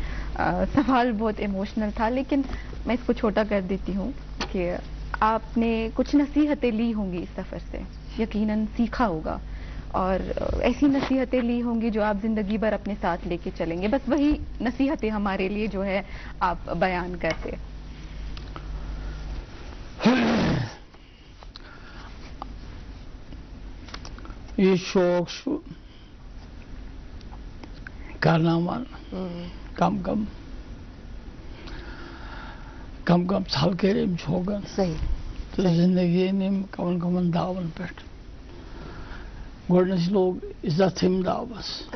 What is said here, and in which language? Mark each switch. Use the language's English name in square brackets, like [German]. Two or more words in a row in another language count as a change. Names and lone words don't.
[Urdu] سوال بہت ایموشنل تھا لیکن میں اس کو چھوٹا کر دیتی ہوں کہ آپ نے کچھ نصیحتیں لی ہوں گی اس سفر سے, یقیناً سیکھا ہوگا اور ایسی نصیحتیں لی ہوں گی جو آپ زندگی بھر اپنے ساتھ لے کے چلیں گے. بس وہی نصیحتیں ہمارے لیے جو ہے آپ بیان کرتے. [Kashmiri] یہ شوق چھُ کرناوان کم کم ژھل کٔرۍ أمۍ شوقن تہٕ زندگی أنۍ کمن کمن داون پٮ۪ٹھ. گۄڈٕنیتھ لوگ عزت أمۍ داوس.